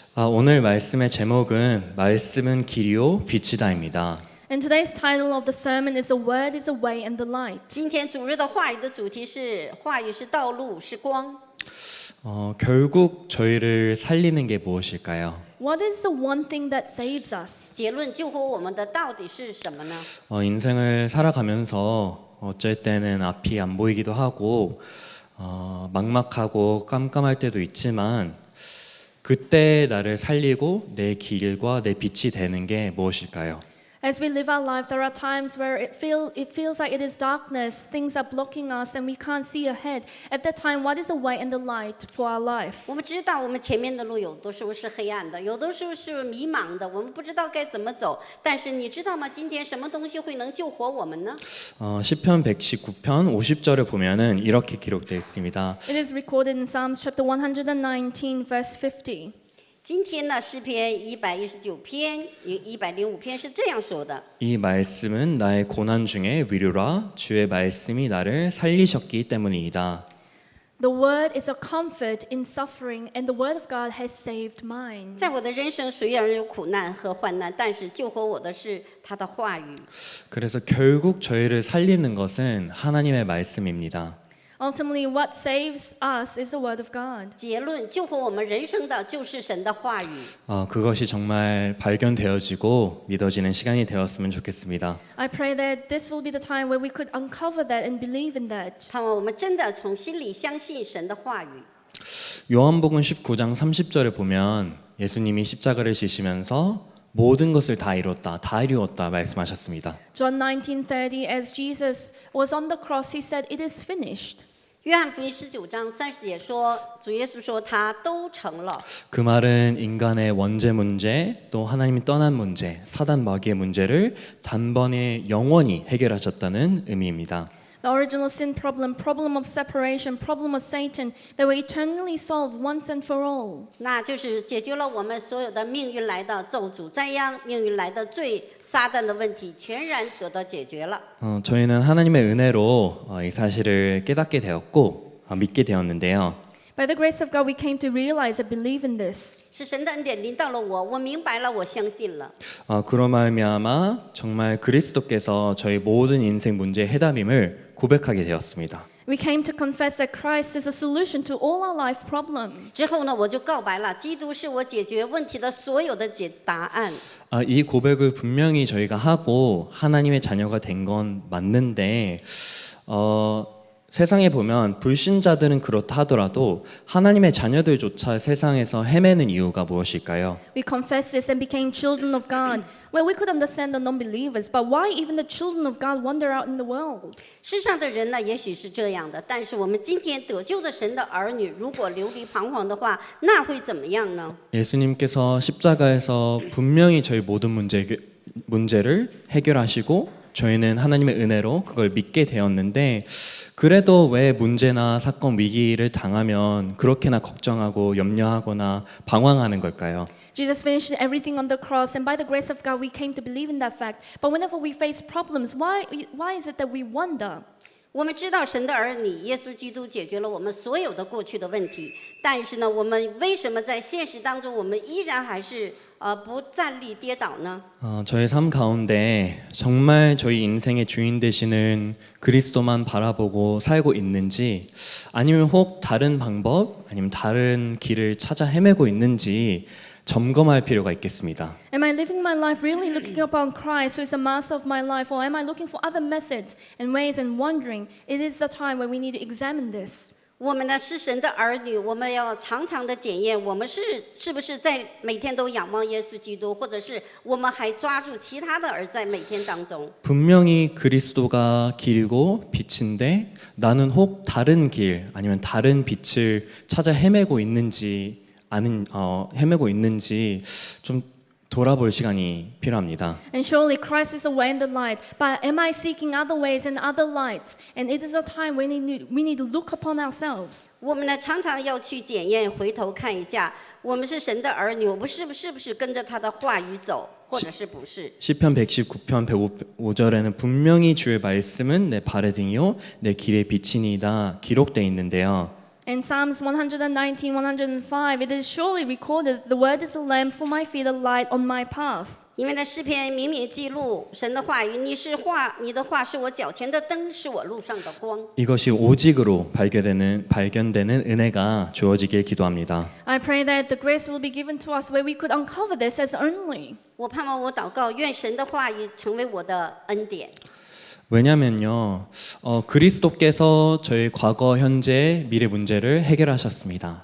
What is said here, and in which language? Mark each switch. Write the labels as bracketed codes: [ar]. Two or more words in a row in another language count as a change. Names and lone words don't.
[ko] 오늘 말씀의 제목은 말씀은 길이요 빛이다입니다. [en] And today's title of the sermon is "The Word is the way and the light." [zh] 今天主日的话语的主题是话语是道路是光。 [ko] 결국 저희를 살리는 게 무엇일까요? [en] What is the one thing that saves us? [zh] 结论救活我们的到底是什么呢？ [ko] 인생을 살아가면서 어쩔 때는 앞이 안 보이기도 하고 막막하고 깜깜할 때도 있지만 그때 나를 살리고 내 길과 내 빛이 되는 게 무엇일까요? [en] As we live our life, there are times where it feels like it is darkness, things are blocking us, and we can't see ahead. At that time, what is the way and the light for our life? [zh] 我们知道我们前面的路有的时候是黑暗的，有的时候是迷茫的，我们不知道该怎么走。但是你知道吗？今天什么东西会能救活我们呢？ [ko] 시편 119편 50절을 보면은 이렇게 기록되어 있습니다. [en] It is recorded in Psalms chapter 119, verse 50. [zh] 今天呢，诗篇119篇、105篇是这样说的。 [ko] 이 말씀은 나의 고난 중에 위로라 주의 말씀이 나를 살리셨기 때문이다. [en] The word is a comfort in suffering, and the word of God has saved mine. [zh] 在我的人生虽然有苦难和患难，但是救活我的是他的话语。 [ko] 그래서 결국 저희를 살리는 것은 하나님의 말씀입니다. [en] Ultimately, what saves us is the word of God. [zh] 结论，救活我们人生的就是神的话语。 [ko] 그것이 정말 발견되어지고 믿어지는 시간이 되었으면 좋겠습니다. [en] I pray that this will be the time where we could uncover that and believe in that. [zh] 盼望我们真的从心里相信神的话语。 [ko] 요한복음 19장 30절에 보면 예수님이 십자가를 지시면서 모든 것을 다 이루었다 말씀하셨습니다. [en] John 19:30, as Jesus was on the cross, he said, "It is finished." [zh] 约翰福音19章30节说，主耶稣说他都成了。 [ko] 그 말은 인간의 원죄 문제, 또 하나님이 떠난 문제, 사단 마귀의 문제를 단번에 영원히 해결하셨다는 의미입니다. [en] The original sin problem, problem of separation, problem of Satan, they were eternally solved once and for all. [zh] 那就是解决了我们所有的命运来的咒诅灾殃、命运来的罪、撒旦的问题，全然得到解决了。 [ko] 저희는 하나님의 은혜로 이 사실을 깨닫게 되었고 믿게 되었는데요. [en] By the grace of God, we came to realize and believe in this. [zh] 是神的恩典临到了我，我明白了，我相信了。 [ko] 그로 말미암아 정말 그리스도께서 저희 모든 인생 문제의 해답임을 고백하게 되었습니다. [en] We came to confess that Christ is a solution to all our life problems. [zh] 之后呢，我就告白了，基督是我解决问题的所有的答案。 [ko] 이 고백을 분명히 저희가 하고 하나님의 자녀가 된 건 맞는데 세상에 보면 불신자들은 그렇다 하더라도 하나님의 자녀들조차 세상에서 헤매는 이유가 무엇일까요? [en] We confessed this and became children of God. Well, we could understand the non-believers, but why even the children of God wander out in the world? [zh] 世上的人呢，也许是这样的，但是我们今天得救的神的儿女，如果流离彷徨的话，那会怎么样呢？ [ko] 예수님께서 십자가에서 분명히 저희 모든 문제를 해결하시고 저희는 하나님의 은혜로 그걸 믿게 되었는데 그래도 왜 문제나 사건 위기를 당하면 그렇게나 걱정하고 염려하거나 방황하는 걸까요? [en] Jesus finished everything on the cross, and by the grace of God, we came to believe in that fact. But whenever we face problems, why is it that we wonder? [zh] 我们知道神的儿女耶稣基督解决了我们所有的过去的问题，但是呢，我们为什么在现实当中，我们依然还是不站立跌倒呢？ [ko] 저의 삶 가운데 정말 저희 인생의 주인 되시는 그리스도만 바라보고 살고 있는지 아니면 혹 다른 방법 아니면 다른 길을 찾아 헤매고 있는지 점검할 필요가 있겠습니다. [en] Am I living my life really looking upon Christ, who is the master of my life, or am I looking for other methods and ways and wondering? It is the time where we need to examine this. [zh] 我们呢是神的儿女，我们要常常的检验，我们是不是在每天都仰望耶稣基督，或者是我们还抓住其他的而在每天当中。 [ko] 분명히 그리스도가 길이고 빛인데 나는 혹 다른 길 아니면 다른 빛을 찾아 헤매고 있는지 헤매고 있는지 좀 돌아볼 시간이 필요합니다. [en] And surely Christ is the way and the light. But am I seeking other ways and other lights? And it is a time when we need to look upon ourselves. [zh] 我们呢常常要去检验，回头看一下，我们是神的儿女，我们是不是跟着他的话语走，或者是不是？ [ko] 시편 119편 105절에는 분명히 주의 말씀은 내 발의 등이요 내 길의 빛이니이다 기록되어 있는데요. [en] In Psalms 119, 105, it is surely recorded, the word is a lamp for my feet, a light on my path. [zh] 因为呢，诗篇明明记录神的话语，你的话是我脚前的灯，是我路上的光。 [ko] 이것이 오직으로 발견되는 은혜가 주어지길 기도합니다. [en] I pray that the grace will be given to us where we could uncover this as only. [zh] 我盼望我祷告，愿神的话语成为我的恩典。 [ko] 왜냐면요, 그리스도께서 저희 과거, 현재, 미래 문제를 해결하셨습니다.